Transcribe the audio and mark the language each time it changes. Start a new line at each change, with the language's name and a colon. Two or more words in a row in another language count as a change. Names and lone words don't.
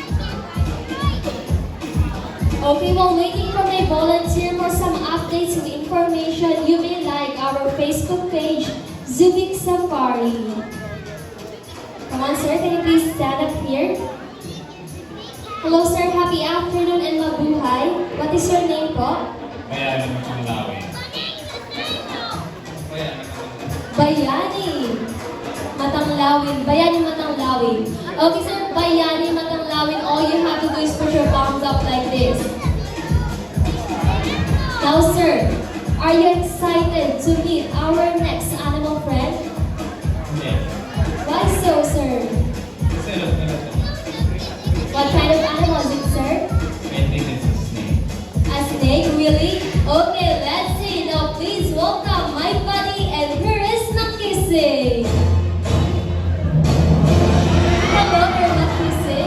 English: Okay, while waiting for my volunteer for some updates and information, you may like our Facebook page, Zubik Safari. Come on, sir, can you please stand up here? Hello, sir. Happy afternoon and mabuhay. What is your name po? Bayani Matanglawin. Bayani Matanglawin. Bayani Matanglawin. Okay, sir. Bayani Matanglawin. All you have to do is put your palms up like this. Now, sir, are you excited to meet our next animal friend? Yes. Why so, sir?
Filipino: Selot na lang.
English: What kind of animal is it, sir? I think it's a snake. A snake, really? Okay, let's see. Now, please welcome my buddy, and here is Nakisig. Hello there, Nakisig.